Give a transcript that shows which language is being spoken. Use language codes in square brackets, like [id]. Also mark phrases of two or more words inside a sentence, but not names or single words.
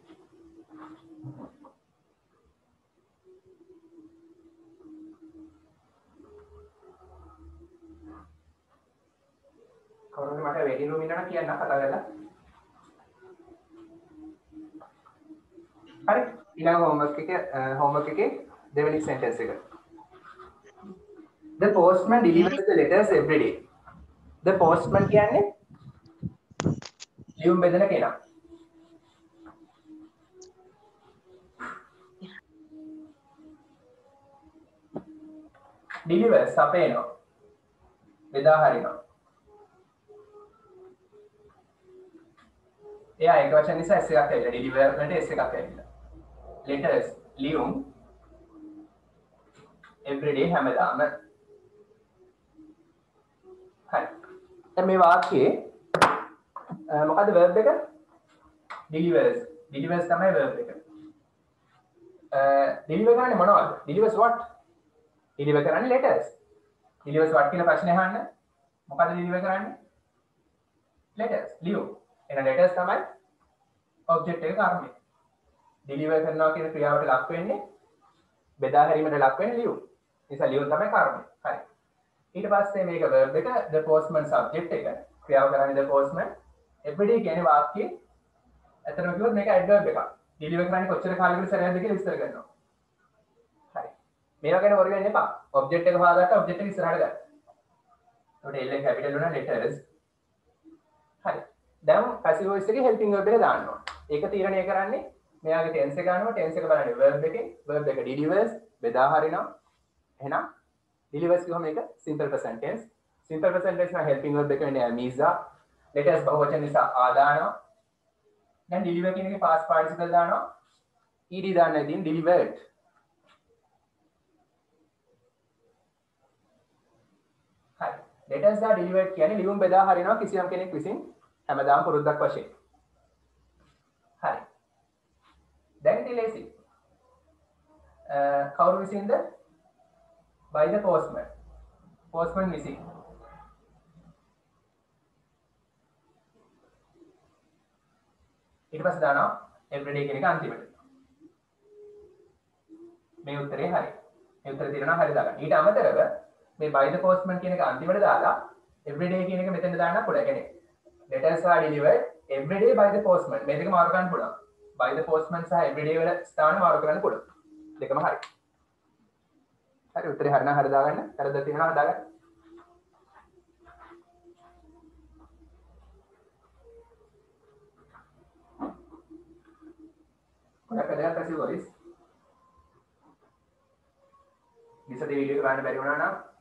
[si] කවුරුද මට [en] wedding room [si] ඉන්නවා කියන්න කතා කරලා. හරි. ඊළඟ homework එකේ දෙවෙනි sentence එක. [en] The postman delivers the letters every day. The postman [si] කියන්නේ ලියුම් බෙදන කෙනා. deliver සපේනවා බෙදා හරිනවා එයා එක වචන නිසා s එකක් ඇවිල්ලා deliver වලට s එකක් ඇවිල්ලා letters ලියුම් everyday හැමදාම හරි දැන් මේ වාක්‍යයේ මොකද්ද verb එක delivers තමයි verb එක deliver කරන්නේ මොනවද [en] delivers what [si] deliver කරන්නේ letters [en] delivers what [si] කියන ප්‍රශ්නේ අහන්න මොකද්ද deliver කරන්නේ letters ලියුම් එහෙනම් letters තමයි object එක කර්මය deliver කරනවා කියන ක්‍රියාවට ලක් වෙන්නේ බෙදා හැරීමට ලක් වෙන්නේ ලියුම් නිසා ලියුම් තමයි කර්මය හරි ඊට පස්සේ මේක verb එක [en] the postman subject [si] එක ක්‍රියාව කරන්නේ [en] the postman everyday [si] කියන්නේ වාක්‍යයේ ඇත්තටම කිව්වොත් මේක adverb එකක් deliver කරන්නේ කොච්චර කාලයකට සැරයක්ද කියලා විස්තර කරනවා හරි මේවා ගැන worry වෙන්න එපා object එක හොයාගත්තා object එක ඉස්සරහට ගන්න ඒකට l එක capital වුණා letters හරි දැන් [en] passive voice [si] එකේ [en] helping verb [si] එක දාන්නවා ඒක තීරණය කරන්නේ මෙයාගේ tense එක ගන්නවා tense එක බලන්නේ verb එකේ verb එක delivers බෙදා හරිනවා එහෙනම් delivers කියවම මේක [en] simple present tense [si] නම් [en] helping verb [si] එක වෙන්නේ [en] am is are letters [si] බහුවචන නිසා ආදානවා දැන් deliver කියන එකේ [en] past participle [si] දානවා ed දාන්න ඉතින් delivered හරි [en] letters are delivered [si] කියන්නේ ලියුම් බෙදා හරිනවා කිසියම් කෙනෙක් විසින් හැමදාම පුරුද්දක් වශයෙන් හරි දැන් ඉතින් ලේසි කවුරු විසින්ද [en] by the postman [si] විසින් ඊට පස්සේ දානවා everyday කියන එක අන්තිමට මේ උත්තරේ හරි මේ උත්තරේ తీරනවා හරි දාගන්න ඊට අමතරව මේ [en] by the postman [si] කියන එක අන්තිමට දාලා everyday කියන එක මෙතෙන්ට දාන්න පුළුවන් කියන්නේ [en] letters are delivered everyday by the postman [si] මේ දෙක මාරු කරන්න පුළුවන් [en] by the postman [si] සහ everyday වල ස්ථාන මාරු කරන්න පුළුවන් දෙකම හරි හරි උත්තරේ හරිනම් හරි දාගන්න වැරද්ද තියෙනවා හදාගන්න ඔයා කඩයක් ඇසි වොයිස් විසද වීඩියෝ එක බලන්න බැරි වුණා නම්